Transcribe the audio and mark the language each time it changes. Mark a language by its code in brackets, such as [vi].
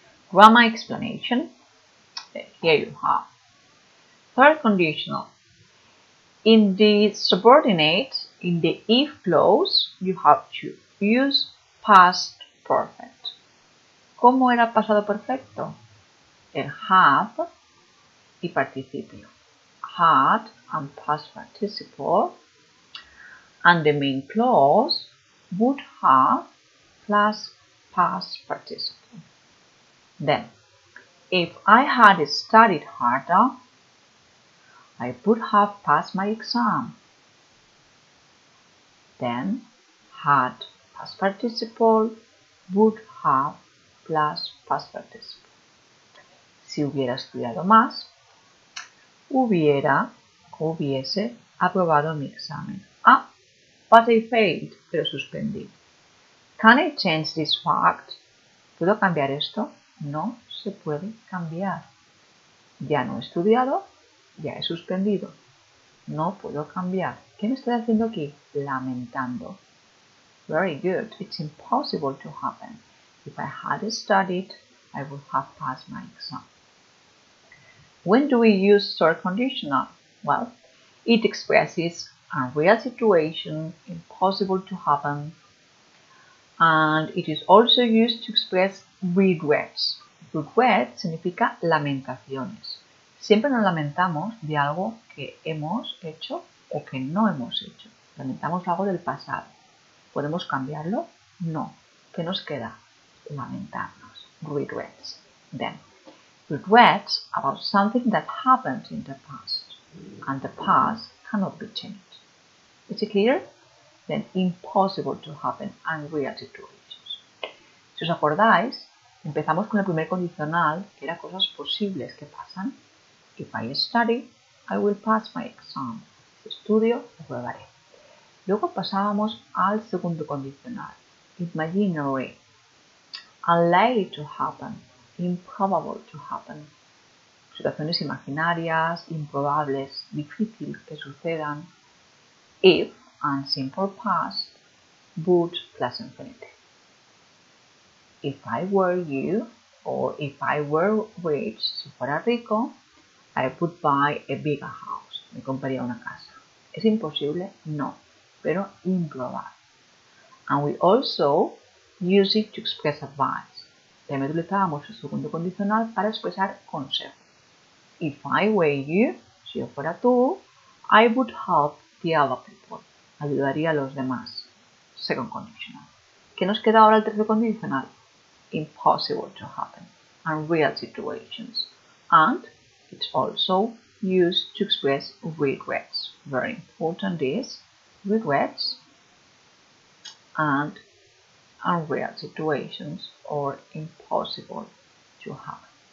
[en] Grammar explanation. Here you have. Third conditional. In the subordinate, in the if clause, you have to use past perfect. [es] ¿Cómo era pasado perfecto? El have y participio. [en] Had and past participle, and the main clause would have plus past participle. Then, if I had studied harder, I would have passed my exam. Then, had past participle, would have plus past participle. [es] Si hubiera estudiado más, hubiese aprobado mi examen. [en] Ah, but I failed, [es] pero suspendí. [en] Can I change this fact? [es] ¿Puedo cambiar esto? No se puede cambiar. Ya no he estudiado, ya he suspendido. No puedo cambiar. ¿Qué me estoy haciendo aquí? Lamentando. [en] Very good. It's impossible to happen. If I had studied, I would have passed my exam. When do we use third conditional? Well, it expresses a real situation, impossible to happen, and it is also used to express regrets. [es] Regret significa lamentaciones. Siempre nos lamentamos de algo que hemos hecho o que no hemos hecho. Lamentamos algo del pasado. ¿Podemos cambiarlo? No. ¿Qué nos queda? Lamentarnos. [en] Regrets. Then, regrets about something that happened in the past, and the past cannot be changed. Is it clear? Then impossible to happen, unreal situations. [es] Si os acordáis, empezamos con el primer condicional, que era cosas posibles que pasan. [en] If I study, I will pass my exam. [es] Si estudio, aprobaré. Luego pasábamos al segundo condicional, [en] imaginary. unlikely to happen, improbable to happen. [es] Situaciones imaginarias, improbables, difícil que sucedan. [en] If and simple past, would plus infinitive. If I were you, or if I were rich, [es] si fuera rico, [en] I would buy a bigger house. [es] Me compraría una casa. ¿Es imposible? No, pero improbable. [en] And we also use it to express advice. [es] También utilizábamos el segundo condicional para expresar consejo. [en] If I were you, [es] si yo fuera tú, [en] I would help the other people. [es] Ayudaría a los demás. [en] Second conditional. [es] ¿Qué nos queda ahora el tercer condicional? [en] Impossible to happen. Unreal situations. And it's also used to express regrets. Very important is regrets and unreal situations or impossible to happen.